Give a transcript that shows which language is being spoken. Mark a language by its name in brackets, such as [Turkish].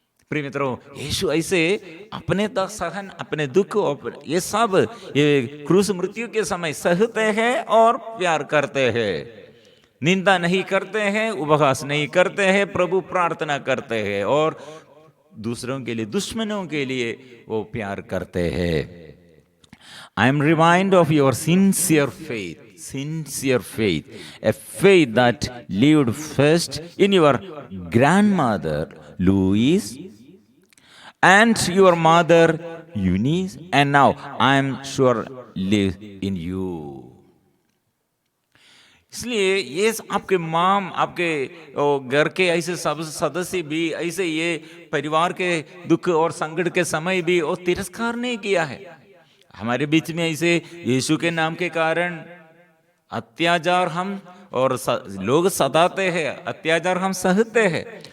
[Hindi] प्रिय मित्रों, यीशु ऐसे अपने सहन, अपने दुख, ये सब ये क्रूस मृत्यु के समय सहते हैं और प्यार करते हैं, निंदा नहीं करते हैं, उपहास नहीं करते हैं, प्रभु प्रार्थना करते हैं और दूसरों के लिए, दुश्मनों के लिए वो प्यार करते हैं। [English] I am remind of your sincere faith, sincere faith, a faith that lived first in your grandmother Louise and your mother Eunice, and now I am sure live in you. [Hindi] इसलिए ये आपके माम, आपके घर के ऐसे सब सदस्य भी, ऐसे ये परिवार के दुख और संकट के समय भी वो तिरस्कार नहीं किया है। हमारे बीच में ऐसे यीशु के नाम के कारण अत्याचार हम और लोग सताते हैं, अत्याचार हम सहते हैं।